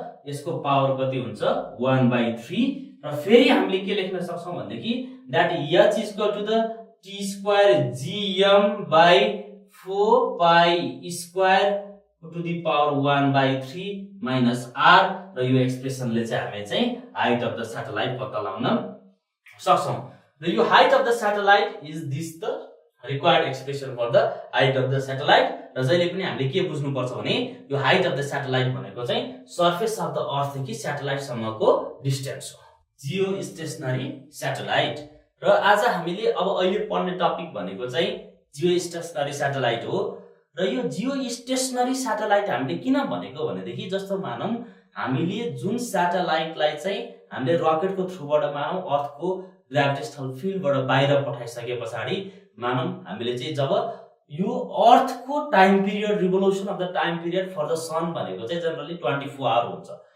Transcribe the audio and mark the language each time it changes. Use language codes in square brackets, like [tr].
[ne] यसको पावर कति हुन्छ 1/3 र फेरि हामीले के लेख्न सक्छौं भन्देखि [en] that h is equal to the t square gm by 4 pi square to the power 1/3 [ne] minus r र यो एक्सप्रेसनले चाहिँ हामीले चाहिँ हाइट अफ द सैटेलाइट पत्ता लगाउन सक्छौं। [en] र यो height of the satellite is this the required expression for the height of the satellite. [ne] र जहिले पनि हामीले के बुझ्नु पर्छ भने यो हाइट अफ द सैटेलाइट भनेको चाहिँ सर्फेस अफ द अर्थ देखि सैटेलाइट सम्मको डिस्टेन्स हो, जियो स्टेशनरी सैटेलाइट। र आज हामीले अब अहिले पढ्ने टपिक भनेको चाहिँ जियो स्टेशनरी सैटेलाइट हो। र यो जियो स्टेशनरी सैटेलाइट हामीले किन भनेको भनेदेखि जस्तो मानौं हामीले जुन सैटेलाइटलाई चाहिँ हामीले रकेटको थ्रुबाट मानौं अर्थको ग्रेभिटेशनल फिल्डबाट बाहिर पठाइसकेपछि मानौं हामीले चाहिँ जब यो अर्थको time period revolution of the time period for the सन भनेको चाहिँ जनरली 24 आवर हुन्छ।